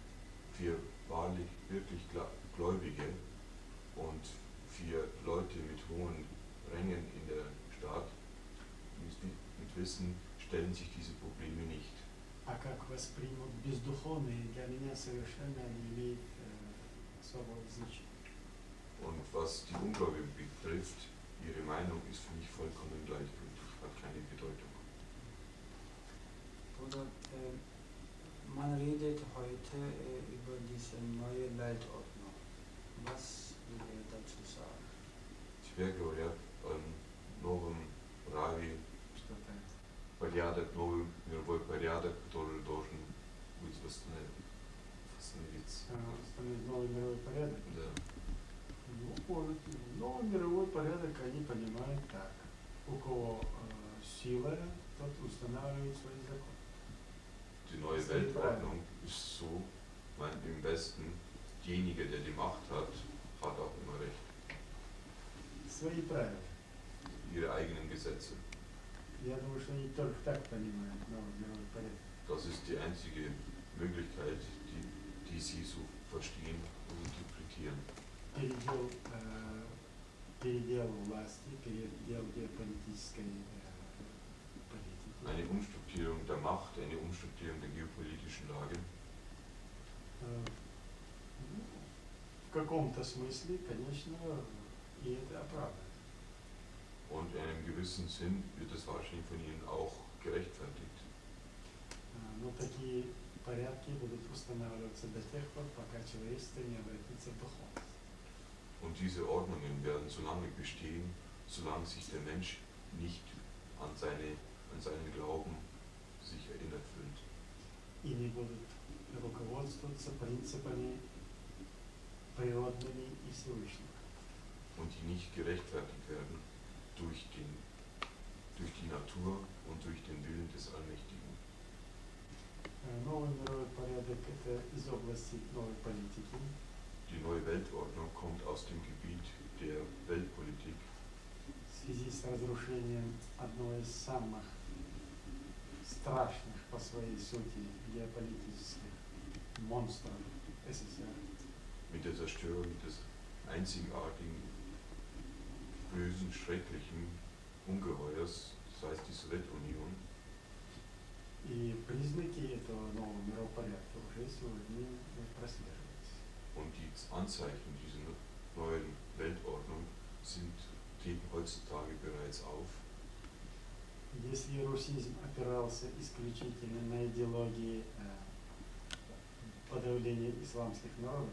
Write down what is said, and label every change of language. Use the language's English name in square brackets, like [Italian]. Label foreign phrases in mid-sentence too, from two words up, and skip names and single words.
[German] Für wahrlich, wirklich Gläubige und für Leute mit hohen Rängen in der Staat, mit Wissen, stellen sich diese Probleme nicht. [Russian] А как воспримут бездуховные, для меня совершенно не имеет особого значения. [German] Und was die Ungläubigen betrifft, ihre Meinung ist für mich vollkommen gleichgültig, hat keine Bedeutung. Oder man redet heute über diese neue Weltordnung. Was will er dazu sagen? [Russian] Теперь говорят о новом праве, Что-то порядок, новый мировой порядок, который должен быть восстановиться. установить новый мировой порядок. Да. Ну, новый мировой порядок они понимают так. У кого сила, тот устанавливает свои законы. [German] Die neue Weltordnung ist so, im Westen, derjenige, der die Macht hat, hat auch immer Recht. [Russian] Свои правила. [German] Ihre eigenen Gesetze. [Russian] Я думаю, что они только так понимают новый мировой порядок. [German] Das ist die einzige Möglichkeit, die sie so verstehen und interpretieren. [Russian] Передел власти, передел геополитической политики. [German] Eine Umstrukturierung der Macht, eine Umstrukturierung der geopolitischen Lage. [Russian] В каком-то смысле, конечно, и это оправдано. [German] Und in einem gewissen Sinn wird es wahrscheinlich von ihnen auch gerechtfertigt. [Russian] Но такие порядки будут устанавливаться до тех пор, пока человечество не обратится в духовность. [German] Und diese Ordnungen werden so lange bestehen, solange sich der Mensch nicht an seinen Glauben sich erinnert fühlt. [Russian] И и не будут руководствоваться принципами природными и Всевышнего. [German] Und die nicht gerechtfertigt werden durch die Natur und durch den Willen des Allmächtigen. [Russian] Новый мировой порядок – это из области новой политики. [German] Die neue Weltordnung kommt aus dem Gebiet der Weltpolitik [Russian] В связи с разрушением одного из самых страшных по своей сути геополитических монстров СССР. [German] mit der Zerstörung des einzigartigen, bösen, schrecklichen Ungeheuers, das heißt die Sowjetunion. [Russian] И признаки этого нового мирового порядка уже сегодня прослеживаются. [German] Und die Anzeichen dieser neuen Weltordnung treten heutzutage bereits auf. [Russian] Если русизм опирался исключительно на идеологии подавления исламских народов,